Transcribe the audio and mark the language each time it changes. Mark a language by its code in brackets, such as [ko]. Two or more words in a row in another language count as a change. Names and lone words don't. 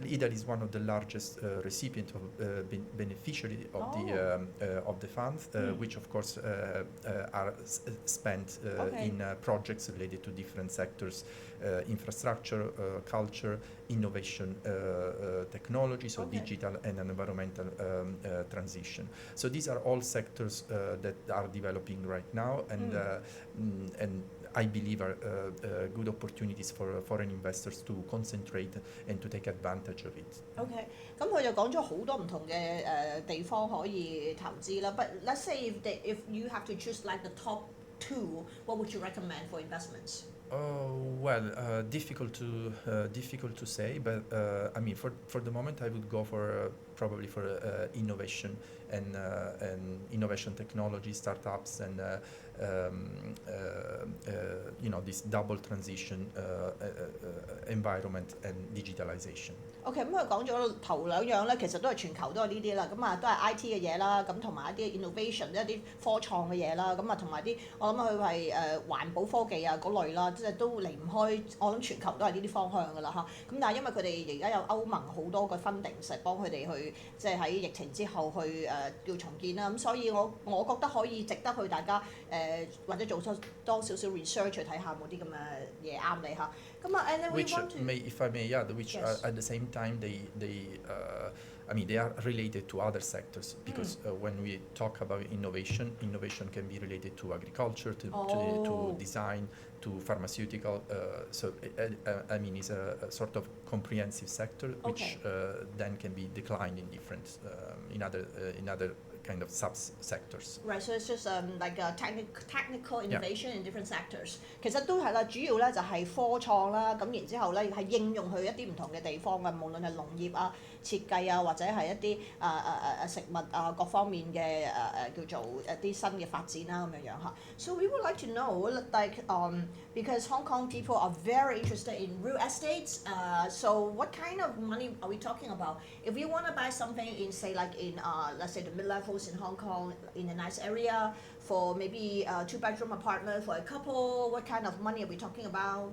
[en] Italy is one of the largest recipients of beneficiary of the funds, which of course are spent in projects related to different sectors, infrastructure, culture, innovation, technology, so digital and environmental transition. So these are all sectors that are developing right now, and I believe are good opportunities for foreign investors to concentrate and to take advantage of it. Okay， [yue] 咁佢就講咗好多唔同嘅地方可以投資啦。 [en] But let's say if you have to choose like the top two, what would you recommend for investments? Difficult to say, but for the moment I would go for probably for innovation and innovation technology startups and this double transition environment and digitalization. [yue] OK， 咁佢講咗頭兩樣咧，其實都係全球都係呢啲啦，咁啊都係 IT 嘅嘢啦，咁同埋一啲 innovation 一啲科創嘅嘢啦，咁啊同埋啲我諗佢係環保科技啊嗰類啦，即係都離唔開，我諗全球都係呢啲方向㗎啦嚇。咁但係因為佢哋而家有歐盟好多嘅 funding 實幫佢哋去即係喺疫情之後去叫重建啦，咁所以我覺得可以值得去大家或者做多少少 research 去睇下冇啲咁嘅嘢啱你嚇。 [en] 咁啊 and then we want to if I may add, which yes. At the same time they are related to other sectors because when we talk about innovation can be related to agriculture, to design, to pharmaceutical. So it's a sort of comprehensive sector which then can be declined in different in other kind of sub-sectors. Right, so it's just like a technical innovation in different sectors. [yue] 其實都係啦，主要咧就係科創啦，咁然之後咧係應用去一啲唔同嘅地方嘅，無論係農業啊、設計啊，或者係一啲食物啊各方面嘅叫做一啲新嘅發展啦咁樣樣嚇。 [en] So we would like to know, like, because Hong Kong people are very interested in real estates. So what kind of money are we talking about? If you want to buy something in, say, like in let's say the mid-levels in Hong Kong, in a nice area, for maybe a 2-bedroom apartment for a couple, what kind of money are we talking about?